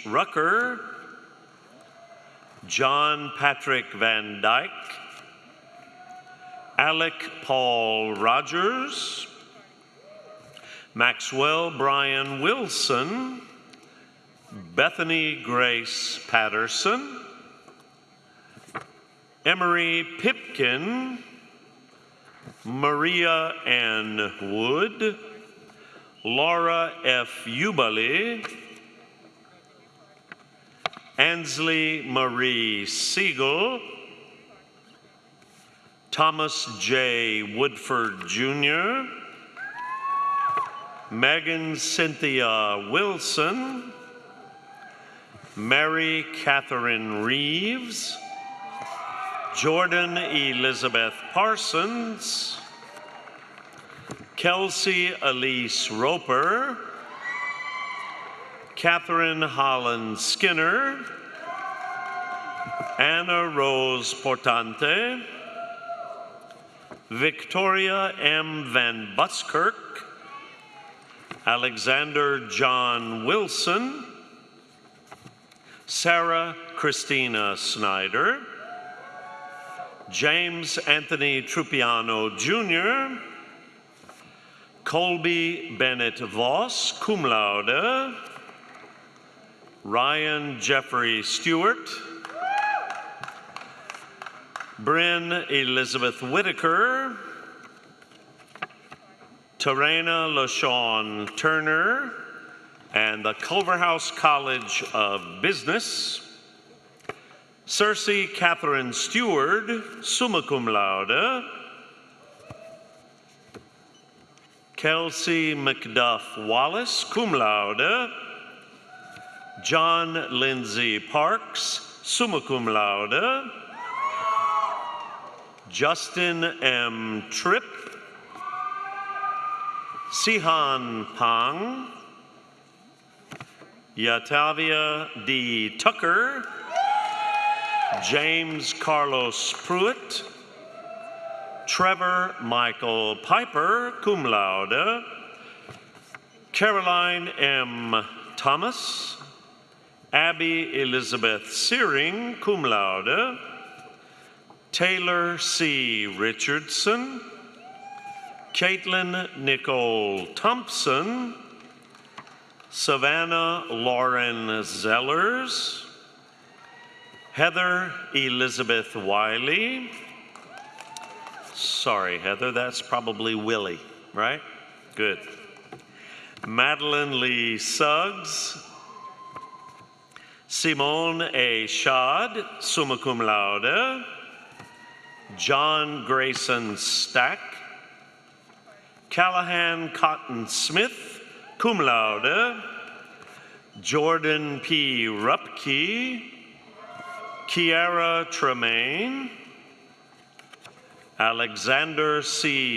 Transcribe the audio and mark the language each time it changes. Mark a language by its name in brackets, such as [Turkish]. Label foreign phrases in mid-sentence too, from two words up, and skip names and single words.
[English] Rucker, John Patrick Van Dyke, Alec Paul Rogers, Maxwell Brian Wilson, Bethany Grace Patterson, Emery Pipkin, Maria Ann Wood, Laura F. Ubali, Ansley Marie Siegel, Thomas J. Woodford Jr., Megan Cynthia Wilson, Mary Catherine Reeves, Jordan Elizabeth Parsons, Kelsey Elise Roper, Catherine Holland Skinner, Anna Rose Portante, Victoria M. Van Buskirk, Alexander John Wilson, Sarah Christina Snyder, James Anthony Trupiano Jr., Colby Bennett Voss, [Latin] cum laude, [English] Ryan Jeffrey Stewart, Bryn Elizabeth Whitaker, Tarena LaShawn Turner, and the Culverhouse College of Business, Cersei Catherine Stewart, [Latin] summa cum laude, [English] Kelsey McDuff Wallace, [Latin] cum laude, [English] John Lindsay Parks, [Latin] summa cum laude, [English] Justin M. Tripp, Sihan Pang, Yatavia D. Tucker, James Carlos Pruitt, Trevor Michael Piper, [Latin] cum laude, [English] Caroline M. Thomas, Abby Elizabeth Searing, [Latin] cum laude, [English] Taylor C. Richardson, Caitlin Nicole Thompson, Savannah Lauren Zellers, Heather Elizabeth Wiley. Sorry, Heather, that's probably Willie, right? Good. Madeline Lee Suggs, Simone A. [Latin] Schad, summa cum laude, [English] John Grayson Stack, Callahan Cotton Smith, [Latin] cum laude, [English] Jordan P. Rupke, Kiara Tremaine, Alexander C.